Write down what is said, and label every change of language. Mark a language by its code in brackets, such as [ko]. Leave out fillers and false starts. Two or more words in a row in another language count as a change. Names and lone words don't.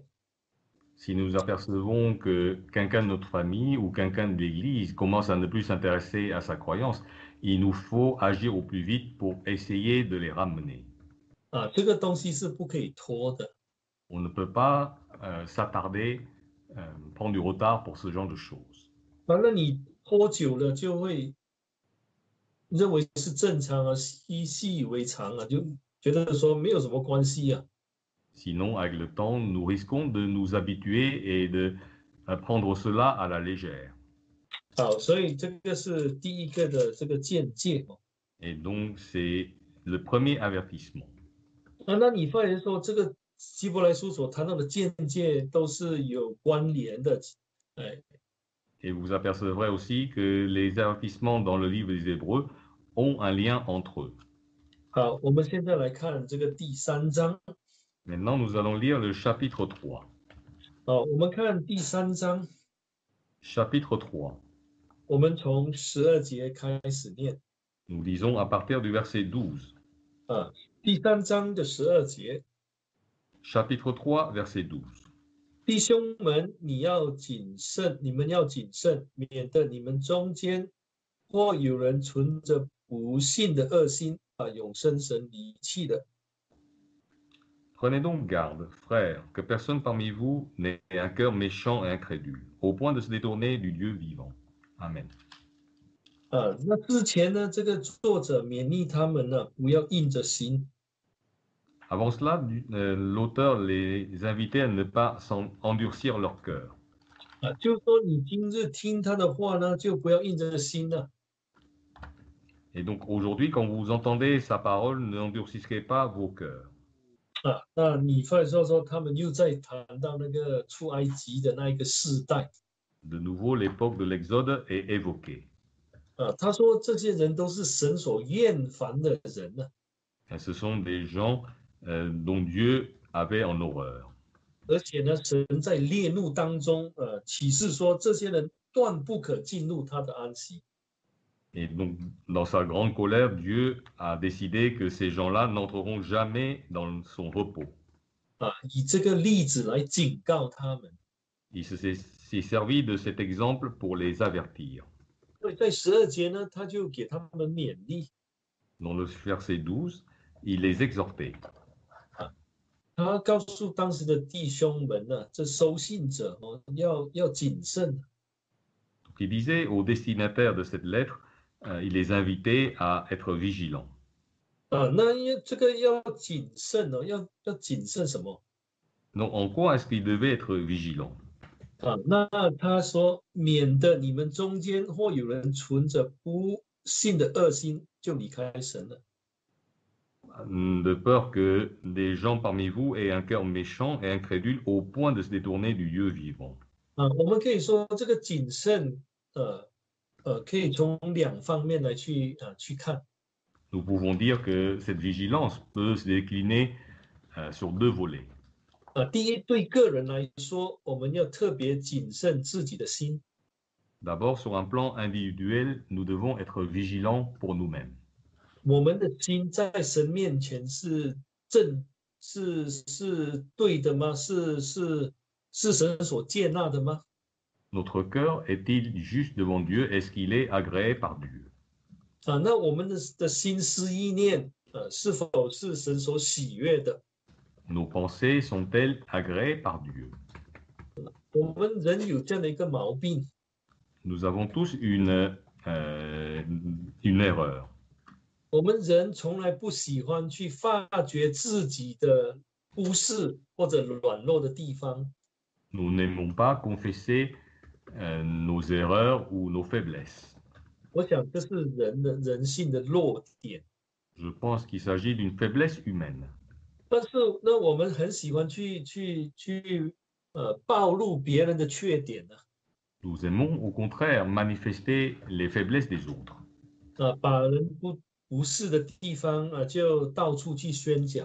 [fr] Si nous apercevons que quelqu'un de notre famille ou quelqu'un de l'Église commence à ne plus s'intéresser à sa croyance, il nous faut agir au plus vite pour essayer de les ramener. [zh] 这个东西是不可以拖的。 [fr] On ne peut pas s'attarder, prendre du retard pour ce genre de choses. [zh] 那你拖久了就会认为是正常啊，习以为常啊，就觉得说没有什么关系啊。 [fr] Sinon, avec le temps, nous risquons de nous habituer et de prendre cela à la légère. [zh] 好，所以这个是第一个的这个见解哦。 [fr] Et donc, c'est le premier avertissement. [zh] 那你发现说这个希伯来书所谈到的见解都是有关联的，哎， [fr] Et vous apercevrez aussi que les avertissements dans le livre des Hébreux ont un lien entre eux. [zh] 好，我们现在来看这个第三章。 [fr] Maintenant, nous allons lire le chapitre 3. [zh] 好，我们看第三章， [fr] Chapitre 3. [zh] 我们从12节开始念 [fr] Nous lisons à partir du verset 12. [zh] 第三章的12节。 [fr] Chapitre 3, verset 12. [zh] 弟兄们，你们要谨慎，免得你们中间或有人存着不信的恶心，把永生神离弃的。 [fr] Prenez donc garde, frères, que personne parmi vous n'ait un cœur méchant et incrédule, au point de se détourner du Dieu vivant. Amen. [zh] 那之前呢，这个作者勉励他们呢，不要硬着心。 [fr] Avant cela, l'auteur les invitait à ne pas endurcir leur cœur. [zh] 就是说你今日听他的话呢，就不要硬着心了。 [fr] Et donc aujourd'hui, quand vous entendez sa parole, n'endurcissez pas vos cœurs. [zh] 那你发现说他们又在谈到那个出埃及的那一个世代。 [fr] De nouveau, l'époque de l'Exode est évoquée. [zh] 他说这些人都是神所厌烦的人呢。 [fr] Et ce sont des gens dont Dieu avait en horreur. [zh] 而且呢，神在烈怒当中，启示说这些人断不可进入他的安息。 [fr] Et donc, dans sa grande colère, Dieu a décidé que ces gens-là n'entreront jamais dans son repos. [zh] 以这个例子来警告他们。 [fr] Il s'est servi de cet exemple pour les avertir. [zh] 所以在12节呢，他就给他们勉励。 [fr] Dans le verset 12, il les exhortait. [zh] 他告诉当时的弟兄们呢，这收信者哦，要谨慎。 [fr] Donc, il disait aux destinataires de cette lettre, il les invitait à être vigilants. [zh] 那这个要谨慎哦，要谨慎什么？ [fr] Donc, en quoi est-ce qu'ils devaient être vigilants? [zh] 那他说，免得你们中间或有人存着不信的恶心，就离开神了。 [fr] De peur que des gens parmi vous aient un cœur méchant et incrédule au point de se détourner du Dieu vivant. [zh] 我们可以说这个谨慎，可以从两方面来去看。 [fr] Nous pouvons dire que cette vigilance peut se décliner sur deux volets. [zh] 第一，对个人来说，我们要特别谨慎自己的心。 [fr] D'abord, sur un plan individuel, nous devons être vigilants pour nous-mêmes. [zh] 我们的心在神面前是对的吗？是神所接纳的吗？ [fr] Notre cœur est-il juste devant Dieu? Est-ce qu'il est agréé par Dieu? [zh] 那我们的心思意念，是否是神所喜悦的？ [fr] Nos pensées sont-elles agréées par Dieu? [zh] 我们人有这样的一个毛病， [fr] Nous avons tous une erreur. [zh] 我们人从来不喜欢去发掘自己的不是或者软弱的地方。 [fr] Nous n'aimons pas confesser nos erreurs ou nos faiblesses. [zh] 我想这是人性的弱点。 [fr] Je pense qu'il s'agit d'une faiblesse humaine. [zh] 但是那我们很喜欢去暴露别人的缺点呢、 [fr] Nous aimons au contraire manifester les faiblesses des autres, [zh] 把人不是的地方就到处去宣讲。